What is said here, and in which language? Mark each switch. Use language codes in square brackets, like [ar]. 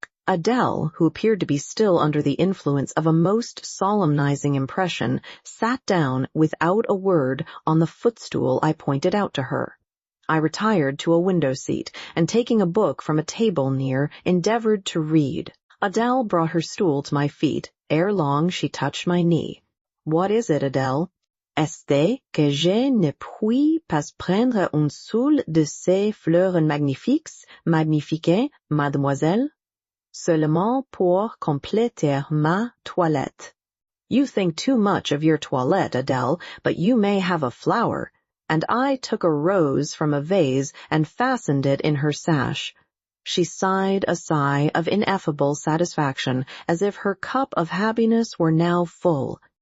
[en] Adele, who appeared to be still under the influence of a most solemnizing impression, sat down without a word on the footstool I pointed out to her. I retired to a window seat, and taking a book from a table near, endeavored to read. Adele brought her stool to my feet. Ere long she touched my knee. "What is it, Adele?" [fr] "Est-ce que je ne puis pas prendre un seul de ces fleurs magnifiques, mademoiselle? Seulement pour compléter ma toilette." [en] "You think too much of your toilette, Adele, but you may have a flower." And I took a rose from a vase and fastened it in her sash. She sighed a sigh of ineffable satisfaction, as if her cup of happiness were now full.